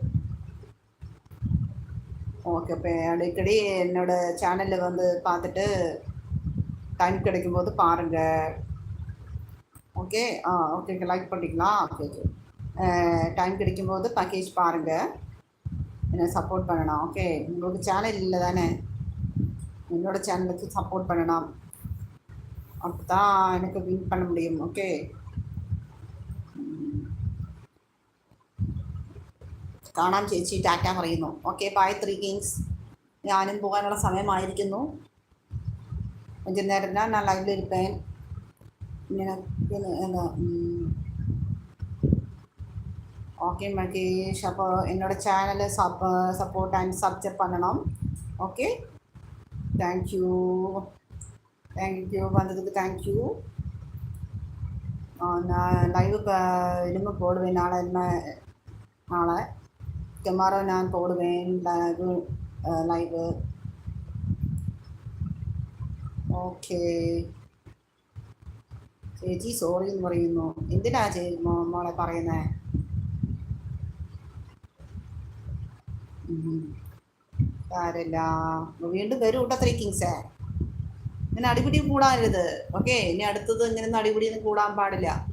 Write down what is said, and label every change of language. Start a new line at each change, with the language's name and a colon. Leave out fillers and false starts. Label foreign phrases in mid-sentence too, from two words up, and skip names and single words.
Tamil: ஓகே இப்போ அடிக்கடி என்னோட சேனலில் வந்து பார்த்துட்டு டைம் கிடைக்கும்போது பாருங்கள் ஓகே ஓகே லைக் பண்ணிங்களா ஓகே ஓகே டைம் கிடைக்கும்போது பேக்கேஜ் பாருங்கள் என்ன சப்போர்ட் பண்ணணும் ஓகே உங்களுக்கு சேனல் இல்லை தானே என்னோட சேனலுக்கு சப்போர்ட் பண்ணணும் அப்போ தான் எனக்கு வின் பண்ண முடியும் ஓகே
Malayalam: കാണാം ചേച്ചി ടാറ്റ പറയുന്നു ഓക്കെ ബൈ 3 കിങ്സ് ഞാനും പോകാനുള്ള സമയമായിരിക്കുന്നു
Tamil: கொஞ்சம் நேரம் தான் நான் லைவ்ல இருப்பேன் എന്താ ஓகே மகேஷ் அப்போ என்னோட சேனலை
English: support and subscribe
Tamil: பண்ணணும் ஓகே தேங்க்யூ வந்ததுக்கு தேங்க்யூ நான் லைவு இனிமேல் போடுவேன் நாளை
Malayalam: ടുമാറോ ഞാൻ പോടുവേൻ ലൈവ് ഓക്കെ ചേച്ചി സോറി എന്ന് പറയുന്നു എന്തിനാ മോളെ പറയുന്നേ സാരമില്ല വീണ്ടും വരും കേട്ടോ 3 കിങ്സേ ഇങ്ങനെ അടിപിടി കൂടാനരുത് ഓക്കെ ഇനി അടുത്തത് ഇങ്ങനെ അടിപിടിയൊന്നും കൂടാൻ പാടില്ല